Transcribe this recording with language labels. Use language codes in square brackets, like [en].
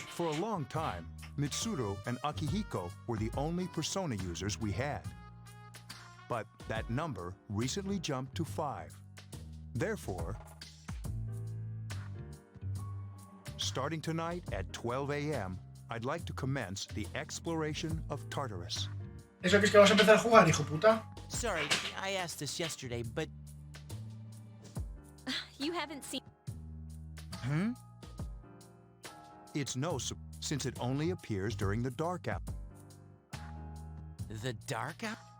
[en] For a long time, Mitsuru and Akihiko were the only Persona users we had. But that number recently jumped to 5. Therefore, starting tonight at 12 a.m., I'd like to commence the exploration of Tartarus. [es] ¿Eso que es que vas a empezar a jugar, hijo puta? [en] Sorry, I asked this yesterday, but You haven't seen... It's no since it only appears during the dark hour. The dark hour?